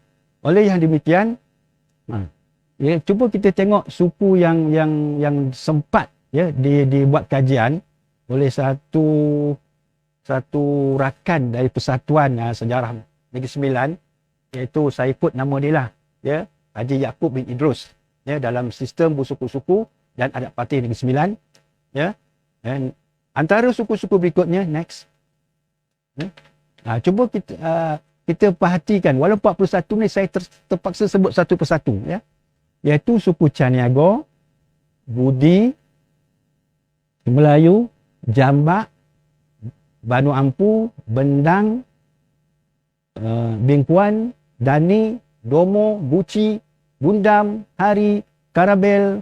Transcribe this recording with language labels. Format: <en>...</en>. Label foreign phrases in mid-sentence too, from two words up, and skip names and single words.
<ms>Oleh yang demikian, ya, cuba kita tengok suku yang sempat, ya, dibuat kajian oleh satu rakan dari Persatuan Sejarah Negeri Sembilan, iaitu saya ikut nama dia lah, ya, Haji Yaakob bin Idrus, ya, dalam sistem bersuku-suku dan adat parti Negeri Sembilan, ya. Dan antara suku-suku berikutnya, next. Ya. Cuba kita perhatikan, walau 41 ni saya terpaksa sebut satu persatu, ya. Iaitu suku Caniago, Budi, Melayu, Jambak, Banu Ampu, Bendang, Bingkuan, Dani, Domo, Guci, Gundam, Hari, Karabel,</ms>